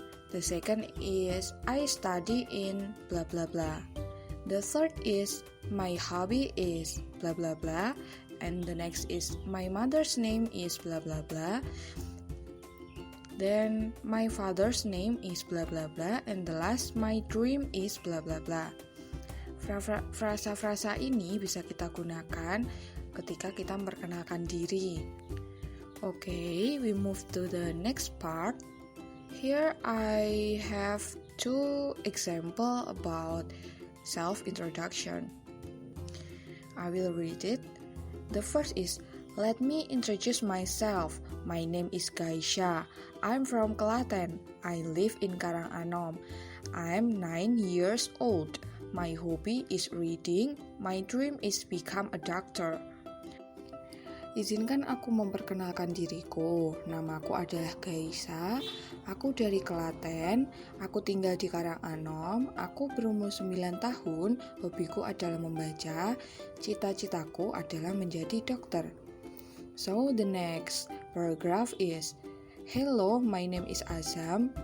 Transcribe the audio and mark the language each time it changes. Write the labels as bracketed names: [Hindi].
[English] The second is I study in blah blah blah. The third is my hobby is blah blah blah. And the next is my mother's name is blah blah blah. Then my father's name is blah blah blah. And the last, my dream is blah blah blah. [Indonesian] Frasa-frasa ini bisa kita gunakan ketika kita memperkenalkan diri. [English] Okay, we move to the next part. Here I have 2 examples about self-introduction. I will read it. The first is, let me introduce myself. My name is Gaisha. I'm from Klaten. I live in Karanganom. I'm 9 years old. My hobby is reading. My dream is become a doctor. [Indonesian] Izinkan aku memperkenalkan diriku. Namaku adalah Gaisha. Aku dari Klaten. Aku tinggal di Karanganom. Aku berumur 9 tahun. Hobiku adalah membaca. Cita-citaku adalah menjadi dokter. [English] So the next paragraph is, hello, my name is Azam.